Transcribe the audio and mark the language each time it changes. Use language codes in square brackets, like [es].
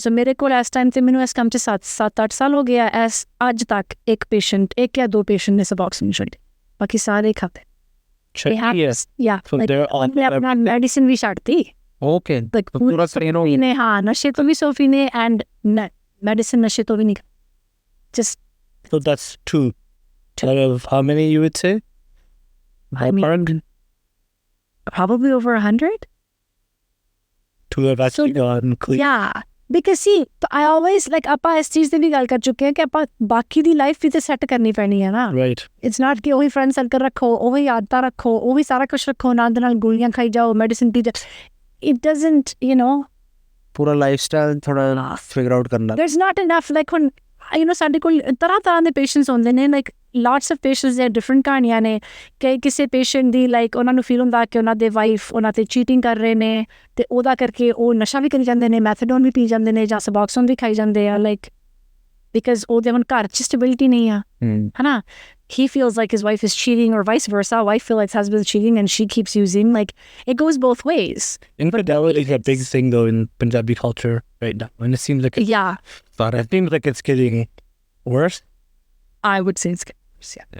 [pa] ਸੋ ਮੇਰੇ ਕੋਲ ਇਸ ਟਾਈਮ 'ਤੇ ਮੈਨੂੰ ਇਸ ਕੰਮ 'ਚ 7-8 ਸਾਲ ਹੋ ਗਿਆ. ਅੱਜ ਤੱਕ ਇੱਕ ਜਾਂ ਦੋ ਪੇਸ਼ੈਂਟ ਨੇ Suboxone ਛੱਡੇ, ਬਾਕੀ ਸਾਰੇ ਖਾਤੇ. ਆਪਣਾ ਮੈਡੀਸਿਨ ਵੀ ਛੱਡਤੀ. ਓਕੇ. ਨੇ ਹਾਂ, ਨਸ਼ੇ ਤੋਂ ਵੀ ਸੋਫੀ ਨੇ, ਐਂਡ ਮੈਡੀਸਿਨ ਨਸ਼ੇ ਤੋਂ ਵੀ ਨਹੀਂ. [en] Just so that's two out of how many you would say? I mean, probably over 100. To have actually gone clean. Yeah, because see, I always like [pa] ਆਪਾਂ ਇਸ ਚੀਜ਼ 'ਤੇ ਵੀ ਗੱਲ ਕਰ ਚੁੱਕੇ ਹਾਂ ਕਿ ਆਪਾਂ ਬਾਕੀ ਦੀ ਲਾਈਫ ਵੀ ਤਾਂ ਸੈੱਟ ਕਰਨੀ ਪੈਣੀ ਹੈ ਨਾ. [en] Right. It's not [pa] ਕਿ ਉਹੀ ਫਰੈਂਡ ਸਰਕਲ ਰੱਖੋ, ਉਹੀ ਆਦਤਾਂ ਰੱਖੋ, ਉਹੀ ਸਾਰਾ ਕੁਛ ਰੱਖੋ, ਨਾਲ ਦੇ ਨਾਲ ਗੋਲੀਆਂ ਖਾਈ ਜਾਓ, ਮੈਡੀਸਿਨ ਪੀ ਜਾਓ. [en] It doesn't, [pa] ਪੂਰਾ ਲਾਈਫ ਸਟਾਈਲ ਥੋੜਾ ਫਿਗਰ ਆਊਟ ਕਰਨਾ. [en] There's not enough, like [pa] ਹੁਣ ਸਾਡੇ ਕੋਲ ਤਰ੍ਹਾਂ ਦੇ ਪੇਸ਼ੈਂਟਸ ਹੁੰਦੇ ਨੇ, ਲਾਈਕ [en] lots of patients [pa] ਦੇ ਡਿਫਰੈਂਟ ਕਹਾਣੀਆਂ ਨੇ. ਕਿ ਕਿਸੇ ਪੇਸ਼ੈਂਟ ਦੀ ਲਾਈਕ ਉਹਨਾਂ ਨੂੰ ਫੀਲ ਹੁੰਦਾ ਕਿ ਉਹਨਾਂ ਦੇ ਵਾਈਫ ਉਹਨਾਂ 'ਤੇ ਚੀਟਿੰਗ ਕਰ ਰਹੇ ਨੇ, ਅਤੇ ਉਹਦਾ ਕਰਕੇ ਉਹ ਨਸ਼ਾ ਵੀ ਕਰੀ ਜਾਂਦੇ ਨੇ, ਮੈਥਡੋਨ ਵੀ ਪੀ ਜਾਂਦੇ ਨੇ, ਜਾਂ Suboxone ਵੀ ਖਾਈ ਜਾਂਦੇ ਆ, ਲਾਈਕ ਬਿਕਾਜ਼ ਉਹਦੇ ਹੁਣ ਘਰ 'ਚ ਸਟੇਬਿਲਿਟੀ ਨਹੀਂ ਆ, ਹੈ ਨਾ. [en] He feels like his wife is cheating, or vice versa. Wife feels like husband is cheating and she keeps using. Like, it goes both ways. Infidelity is a big thing though in Punjabi culture right now, and it seems like yeah. thought. It seems like it's getting worse. I would say it's getting worse, yeah.